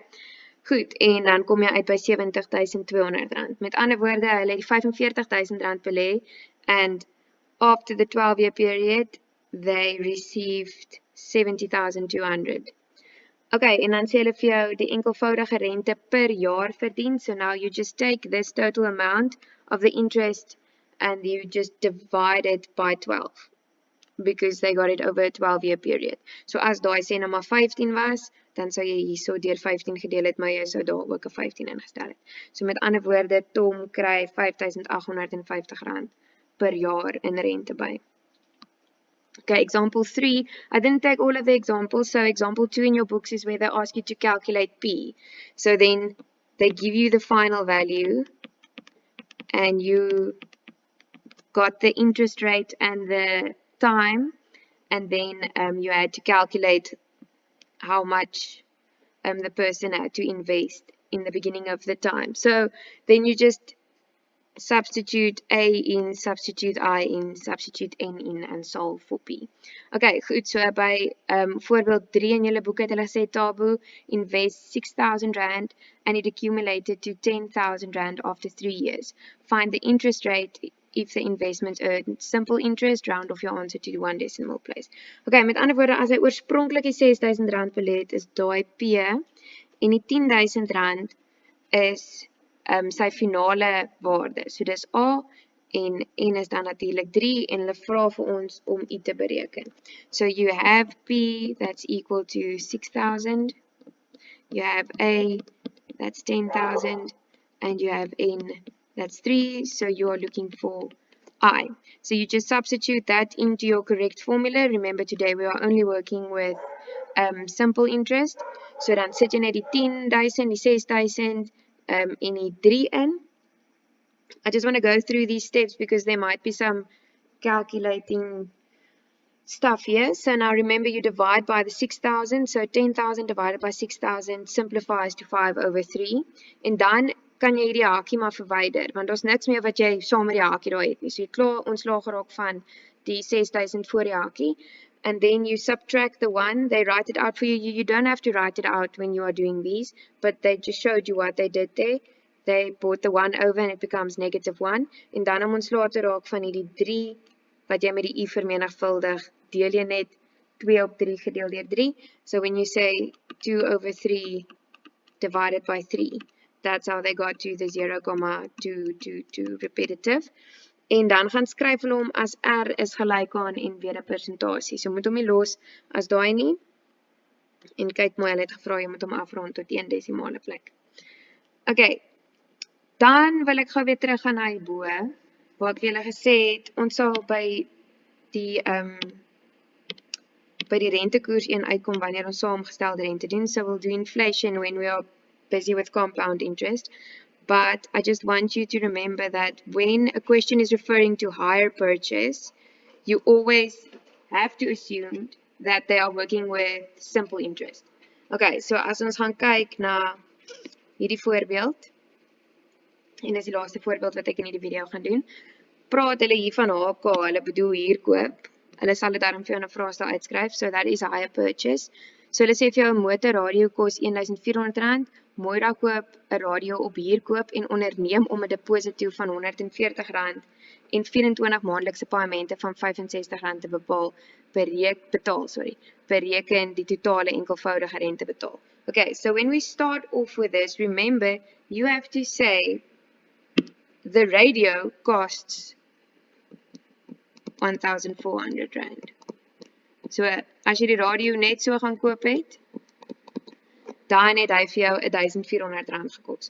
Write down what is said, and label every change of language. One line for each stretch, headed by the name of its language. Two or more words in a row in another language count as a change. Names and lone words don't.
Afrikaans: Goed, en dan kom jy uit by 70,200 rand. Met ander woorde, hulle het die 45,000 rand belê,
English: and after the 12-year period, they received 70,200.
Afrikaans: Okay, en dan sê hulle vir jou die enkelvoudige rente per jaar verdien.
English: So now you just take this total amount of the interest and you just divide it by 12. Because they got it over a 12-year period.
Afrikaans: So as daai sê nou maar 15 was, dan sou jy hierso deur 15 gedeel het, maar jy sou daar ook 'n 15 ingestel het. So met ander woorde, Tom kry R5,850 per jaar in rente by.
English: Okay, example 3. I didn't take all of the examples, so example 2 in your books is where they ask you to calculate P. So then they give you the final value and you got the interest rate and the time, and then you had to calculate how much the person had to invest in the beginning of the time. So then you just substitute A in, substitute I in, substitute N in, and solve for P.
Afrikaans: Okay, goed, so by voorbeeld 3 in julle boek het hulle sê Tabo
English: invest 6,000 rand and it accumulated to 10,000 rand after 3 years. Find the interest rate if the investment earned simple interest, round off your answer to the 1 decimal place.
Afrikaans: Okay, met ander woorde, as hy oorspronklik die R6,000 wil hê, is daai P en die R10,000 is sy finale waarde. So dis A en N is dan natuurlik 3 en hulle vra vir ons om I te bereken.
English: So you have P that's equal to 6,000, you have A that's 10,000 and you have N that's 3, so you are looking for I. So you just substitute that into your correct formula. Remember today we are only working with simple interest.
Afrikaans: So dan sit jy net die 10,000, die 6,000 en die 3 in.
English: I just want to go through these steps because there might be some calculating stuff here. So now remember you divide by the 6,000. So 10,000 divided by 6,000 simplifies to 5/3.
Afrikaans: En dan kan jy hierdie hakie maar verwyder, want daar's niks meer wat jy saam met die hakie daar het nie. So jy klaar ontslaag geraak van die 6,000 voor die hakie.
English: And then you subtract the 1, they write it out for you. You don't have to write it out when you are doing these, but they just showed you what they did there. They brought the 1 over and it becomes -1.
Afrikaans: En dan om ontslae te raak van hierdie 3, wat jy met die I vermenigvuldig, deel jy net 2 op 3 gedeel deur 3.
English: So when you say 2/3 divided by 3, that's how they got to the 0,222 repetitive.
Afrikaans: En dan gaan skryf hulle hom as R is gelyk aan en weer 'n persentasie. So moet hom nie los as daai nie. En kyk mooi, hulle het gevra jy moet hom afrond tot 1 desimale plek. Okay. Dan wil ek gou weer terug gaan na hierbo, waar ek vir julle gesê het, ons sal by die rentekoers 1 uitkom wanneer ons saamgestelde rente doen.
English: So we'll do inflation when we are busy with compound interest. But I just want you to remember that when a question is referring to hire purchase, you always have to assume that they are working with simple interest.
Afrikaans: Okay, so as ons gaan kyk na hierdie voorbeeld, en dis die laaste voorbeeld wat ek in hierdie video gaan doen, praat hulle hier van HK, hulle bedoel hier koop. Hulle sal dit daarom vir jou in 'n vraestel uitskryf,
English: so that is a hire purchase.
Afrikaans: So hulle sê vir jou 'n motorradio kos R1,400, Moira koop 'n radio op huurkoop en onderneem om 'n deposito van R140 en 24 maandelikse paaiemente van R65 te bereken die totale enkelvoudige rente betaal.
English: Okay, so when we start off with this, remember you have to say the radio costs R1,400.
Afrikaans: So as jy die radio net so gaan koop het, dan het hy vir jou R1,400 gekos.